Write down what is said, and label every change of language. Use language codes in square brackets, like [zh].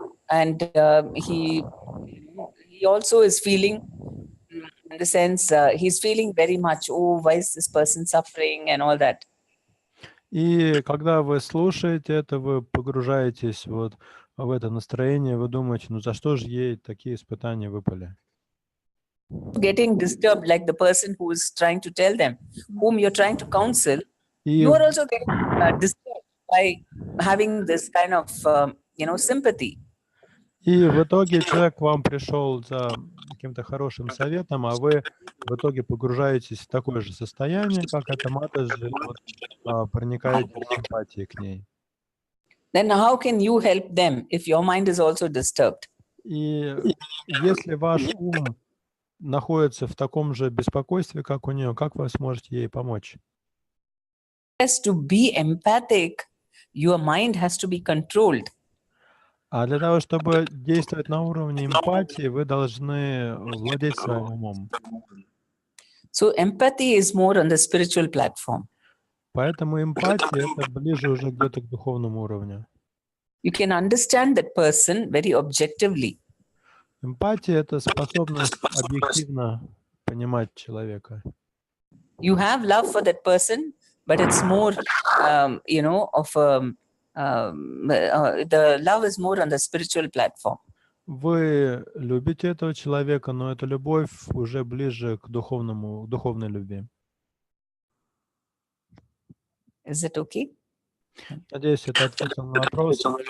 [en] And he also is feeling, in the sense, he's feeling very much, oh, why is this person suffering and all that. [ru] И когда вы слушаете это, вы погружаетесь вот в это настроение, вы думаете, ну за что же ей такие испытания выпали? [en] Getting disturbed, like the person who is trying to tell them, whom you're trying to counsel, [ru] И, [en] you are also getting disturbed by having this kind of, sympathy. [ru] и в итоге человек к вам пришел за каким-то хорошим советом, а вы в итоге погружаетесь в такое же состояние, как эта матаджи, вот, проникаете в симпатии к ней. [en] Then how can you help them if your mind is also disturbed? [ru] И если ваш ум находится в таком же беспокойстве, как у нее, как вы сможете ей помочь? [en] Yes, to be empathic, your mind has to be controlled. [ru] А для того, чтобы действовать на уровне эмпатии, вы должны владеть своим умом. [en] So empathy is more on the spiritual platform. [ru] Поэтому эмпатия — это ближе уже где-то к духовному уровню. [en] You can understand that person very objectively. [ru] Эмпатия — это способность объективно понимать человека. [en] You have love for that person, but it's more, the love is more on the spiritual platform. [ru] Вы любите этого человека, но эта любовь уже ближе к духовной любви. [en] Is it okay? [ru] Надеюсь, это ответил на вопрос.